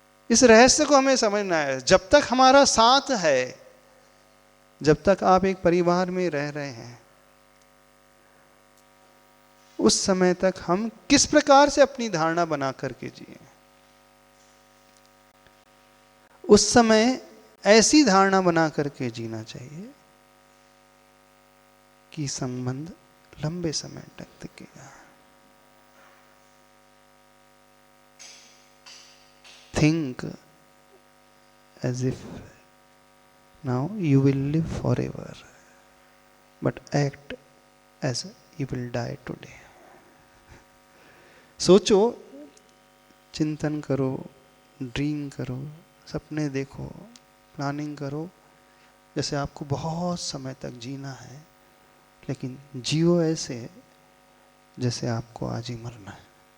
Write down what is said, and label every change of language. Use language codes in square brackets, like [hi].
[hi] इस रहस्य को हमें समझना है। जब तक हमारा साथ है, जब तक आप एक परिवार में रह रहे हैं, उस समय तक हम किस प्रकार से अपनी धारणा बना करके जिए। उस समय ऐसी धारणा बना करके जीना चाहिए कि संबंध लंबे समय तक टिकेगा। [en] Think as if now you will live forever, but act as you will die today. [hi] सोचो, चिंतन करो, ड्रीम करो, सपने देखो, प्लानिंग करो, जैसे आपको बहुत समय तक जीना है, लेकिन जियो ऐसे जैसे आपको आज ही मरना है।